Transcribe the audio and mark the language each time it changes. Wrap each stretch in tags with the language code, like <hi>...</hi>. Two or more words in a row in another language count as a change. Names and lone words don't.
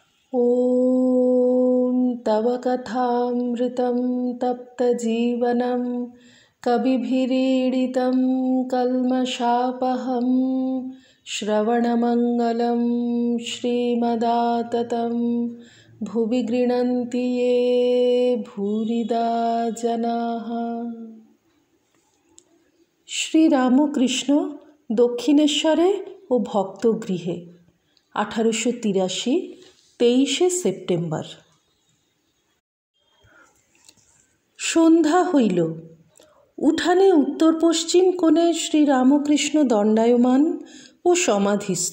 <sa>ॐ तव कथामृतं तप्तजीवनं कविभिरीडितं कल्मषापहं श्रवणमङ्गलं श्रीमदाततं भुवि गृह्णन्ति ये भूरिदा जनाः।</sa> <bn>শ্রীরামকৃষ্ণ দক্ষিণেশ্বরে ও ভক্তগৃহে 1883 23শে সেপ্টেম্বর। সন্ধ্যা হইল। উঠানে উত্তর পশ্চিম কোণে শ্রীরামকৃষ্ণ দণ্ডায়মান ও সমাধিস্থ।</bn>